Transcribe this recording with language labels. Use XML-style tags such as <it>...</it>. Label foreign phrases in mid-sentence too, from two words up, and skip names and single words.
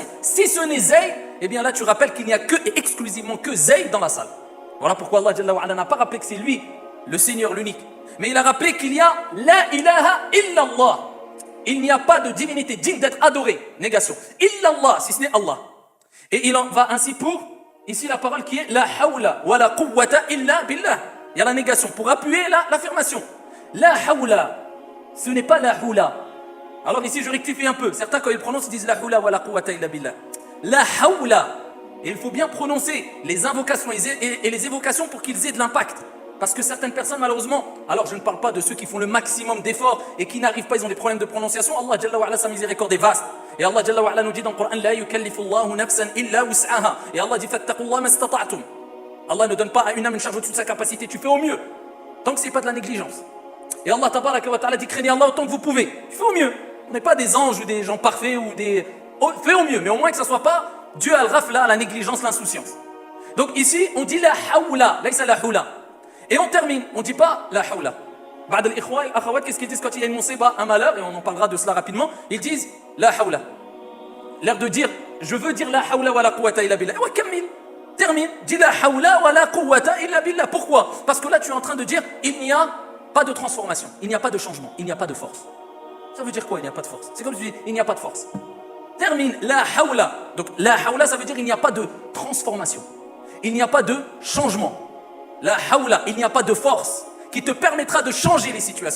<fr>Si ce n'est Zayd, eh bien là tu rappelles qu'il n'y a que et exclusivement que Zayd dans la salle. Voilà pourquoi Allah</fr> <ar>جل وعلا</ar> <fr>n'a pas rappelé que c'est lui, le Seigneur l'unique. Mais il a rappelé qu'il y a</fr> <ar>لا إله إلا الله.</ar> <fr>Il n'y a pas de divinité digne d'être adorée. Négation. Illallah, si ce n'est Allah. Et il en va ainsi pour, ici la parole qui est</fr> <ar>لا حول ولا قوة إلا بالله.</ar> <fr>Il y a la négation pour appuyer l'affirmation.</fr> <ar>لا حول,</ar> <fr>ce n'est pas</fr> <ar>لا حول.</ar> <fr>Alors ici je rectifie un peu. Certains quand ils prononcent ils disent</fr> <ar>لا حول ولا قوة إلا بالله. لا حول.</ar> <fr>Et il faut bien prononcer les invocations et les évocations pour qu'ils aient de l'impact. Parce que certaines personnes, malheureusement, alors je ne parle pas de ceux qui font le maximum d'efforts et qui n'arrivent pas, ils ont des problèmes de prononciation. Allah</fr> <ar>جل وعلا,</ar> <fr>sa miséricorde est vaste.</fr> <ar>Et الله جل وعلا</ar> <fr>nous dit dans le Coran,</fr> <ar>لا يكلف الله نفسا إلا وسعها.</ar> <fr>Et Allah dit,</fr> <ar>فاتقوا الله ما استطعتم.</ar> <fr>Allah ne donne pas à une âme une charge au-dessus de sa capacité. Tu fais au mieux. Tant que ce n'est pas de la négligence. Et Allah</fr> <ar>تبارك وتعالى</ar> <fr>dit, craignez Allah autant que vous pouvez. Tu fais au mieux. On n'est pas des anges ou des gens parfaits ou des... Fais au mieux. Mais au moins que ça ne soit pas Dieu al-ghafla, la négligence, l'insouciance. Donc ici, on dit</fr> <ar>لا حول ليس لا حول.</ar> <fr>Et on termine, on ne dit pas</fr> <ar>لا حول. بعض الإخوة</ar> <fr>et al-akhawat, qu'est-ce qu'ils disent quand il y a une musiba, un malheur, et on en parlera de cela rapidement, ils disent</fr> <ar>لا حول.</ar> <fr>L'air de dire, je veux dire</fr> <ar>لا حول ولا قوة إلا بالله. Ouais, kammil,</ar> <fr>termine, dis</fr> <ar>لا حول ولا قوة إلا بالله.</ar> <fr>Pourquoi ? Parce que là, tu es en train de dire, il n'y a pas de transformation, il n'y a pas de changement, il n'y a pas de force. Ça veut dire quoi, il n'y a pas de force ? C'est comme si tu dis, il n'y a pas de force. Termine</fr> <ar>لا حول.</ar> <fr>Donc</fr> <ar>لا حول,</ar> <fr>ça veut dire il n'y a pas de transformation. Il n'y a pas de changement.</fr> <ar>لا حول,</ar> <fr>il n'y a pas de force qui te permettra de changer les situations.</fr>